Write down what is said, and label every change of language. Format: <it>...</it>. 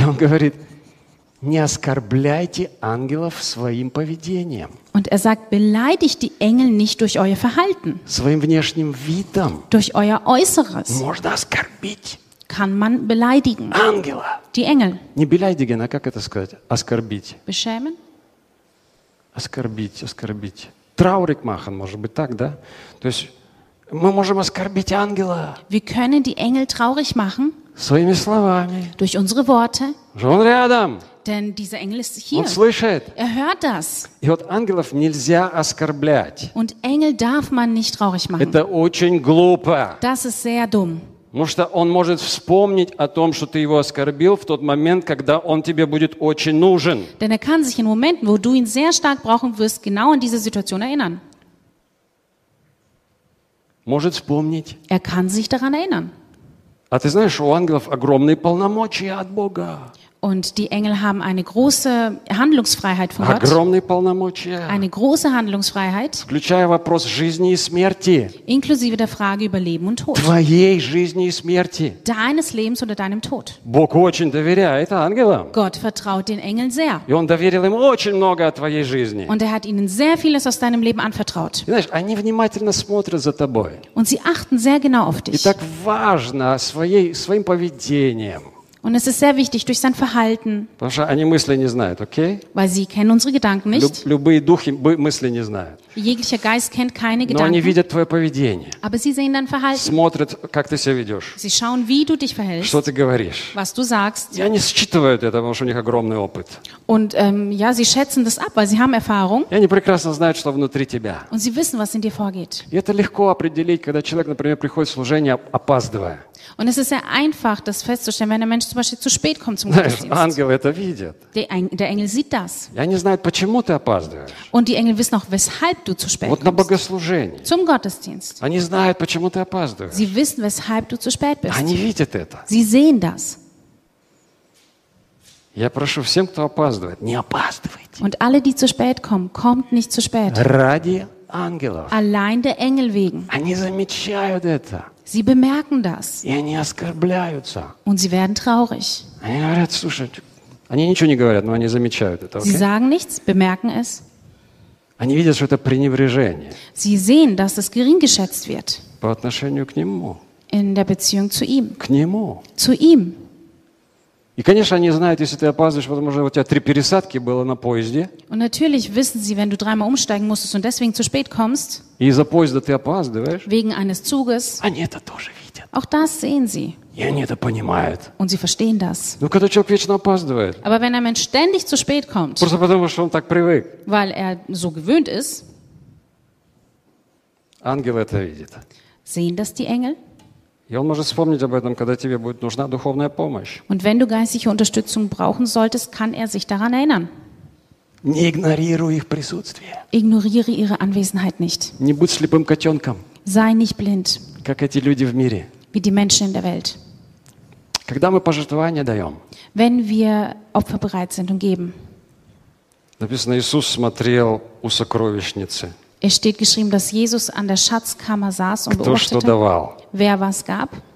<ru>И он говорит, не оскорбляйте ангелов своим поведением.</ru> <de>Und er sagt, beleidigt die Engel nicht durch euer Verhalten.</de> <ru>Своим внешним видом.</ru> <de>Durch euer Äußeres.</de> <ru>Можно оскорбить.</ru> <de>Kann man beleidigen.</de> <ru>Ангела.</ru> <de>Die Engel.</de> <ru>Не</ru> <de>beleidigen,</de> <ru>а как это сказать? Оскорбить.</ru> <de>Beschämen.</de> <ru>Оскорбить, оскорбить.</ru> <de>Траурик махан,</de> <ru>может быть, так, да? То есть мы можем оскорбить ангела.</ru> <de>Wir können die Engel traurig machen.</de> <ru>Своими словами.</ru> <de>Durch unsere Worte.</de> <ru>Он рядом.</ru> <de>Denn dieser Engel ist hier.</de> <ru>Он слышит.</ru> <de>Er hört das.</de> <ru>И вот ангелов нельзя оскорблять.</ru> <de>Und Engel darf man nicht traurig machen.</de> <ru>Это очень глупо.</ru> <de>Das ist sehr dumm.</de> <ru>Потому что он может вспомнить о том, что ты его оскорбил в тот момент, когда он тебе будет очень нужен.</ru> <de>Denn er kann sich in Momenten, wo du ihn sehr stark brauchen wirst, genau an diese Situation erinnern.</de> <ru>Может вспомнить.</ru> <de>Er kann sich daran erinnern.</de> <ru>А ты знаешь, у ангелов огромные полномочия от Бога.</ru> <de>Und die Engel haben eine große Handlungsfreiheit von Gott.</de> <ru>Огромные полномочия.</ru> <de>Eine große Handlungsfreiheit.</de> <ru>Включая вопрос жизни и смерти.</ru> <de>Inklusive der Frage über Leben und Tod.</de> <ru>Твоей жизни и смерти.</ru> <de>Deines Lebens oder deinem Tod.</de> <ru>Бог очень доверяет ангелам.</ru> <de>Gott vertraut den Engeln sehr.</de> <ru>И он доверил им очень много от твоей жизни.</ru> <de>Und er hat ihnen sehr vieles aus deinem Leben anvertraut.</de> <ru>Знаешь, они внимательно смотрят за тобой.</ru> <de>Und sie achten sehr genau auf dich.</de> <ru>И так важно своим поведением.</ru> <de>Und es ist sehr wichtig durch sein Verhalten.</de> <ru>Потому что они мысли не знают, okay?</ru> <de>Weil sie kennen unsere Gedanken nicht.</de> <ru>Любые духи мысли не знают.</ru> <de>Jeglicher Geist kennt keine Gedanken.</de> <ru>Но они видят твое поведение.</ru> <de>Aber sie sehen dein Verhalten.</de> <ru>Смотрят, как ты себя ведешь.</ru> <de>Sie schauen, wie du dich verhältst.</de> <ru>Что ты говоришь.</ru> <de>Was du sagst.</de> <ru>И они считывают это, потому что у них огромный опыт.</ru> <de>Und sie schätzen das ab, weil sie haben Erfahrung.</de> <ru>И они прекрасно знают, что внутри тебя.</ru> <de>Und sie wissen, was in dir vorgeht.</de> <ru>И это легко определить, когда человек, например, приходит в служение, опаздывая.</ru> <de>Und es ist sehr einfach, das festzustellen, wenn ein Mensch zum Beispiel zu spät kommt zum Gottesdienst.</de> <ru>Ангел это видит.</ru> <de>Der Engel sieht das.</de> <ru>И они знают, почему ты опаздываешь.</ru> <de>Und die Engel wissen auch, weshalb du zu spät kommst.</de> <ru>Вот на богослужение.</ru> <de>Zum Gottesdienst.</de> <ru>Они знают, почему ты опаздываешь.</ru> <de>Sie wissen, weshalb du zu spät bist.</de> <ru>Они видят это.</ru> <de>Sie sehen das.</de> <ru>Я прошу всем, кто опаздывает, не опаздывайте.</ru> <de>Und alle, die zu spät kommen, kommt nicht zu spät.</de> <ru>Ради ангелов.</ru> <de>Allein der Engel wegen.</de> <ru>Они замечают это.</ru> <de>Sie bemerken das.</de> <ru>И они оскорбляются.</ru> <de>Und sie werden traurig.</de> <ru>Они говорят, слушай, они ничего не говорят, но они замечают это.</ru> <de>Sie sagen nichts, bemerken es.</de> <ru>Они видят, что это пренебрежение.</ru> <de>Sie sehen, dass es gering geschätzt wird.</de> <ru>По отношению к нему.</ru> <de>In der Beziehung zu ihm.</de> <ru>К нему.</ru> <de>Zu ihm.</de> <ru>И, конечно, они знают, если ты опаздываешь, потому что у тебя 3 пересадки было на поезде.</ru> <de>Und natürlich wissen sie, wenn du dreimal umsteigen musstest und deswegen zu spät kommst.</de> <ru>И из-за поезда ты опаздываешь.</ru> <de>Wegen eines Zuges.</de> <ru>Они это тоже видят.</ru> <de>Auch das sehen sie.</de> <ru>И они это понимают.</ru> <de>Und sie verstehen das.</de> <ru>Но когда человек вечно опаздывает.</ru> <de>Aber wenn ein Mensch ständig zu spät kommt.</de> <ru>Просто потому, что он так привык.</ru> <de>Weil er so gewöhnt ist.</de> <ru>Ангел это видит.</ru> <de>Sehen das die Engel?</de> <ru>И он может вспомнить об этом, когда тебе будет нужна духовная помощь.</ru> <de>Und wenn du geistliche Unterstützung brauchen solltest, kann er sich daran erinnern.</de> <ru>Не игнорируй их присутствие. Игнорируй</ru> <de>ihre Anwesenheit nicht.</de> <ru>Не будь слепым котенком.</ru> <de>Sei nicht blind.</de> <ru>Как эти люди в мире.</ru> <de>Wie die Menschen in der Welt.</de> <ru>Когда мы пожертвования даем.</ru> <de>Wenn wir Opfer bereit sind und geben.</de> <ru>Написано, Иисус смотрел у сокровищницы.</ru> <de>Es steht geschrieben, dass Jesus an der Schatzkammer saß und beobachtete, wer was gab.</de>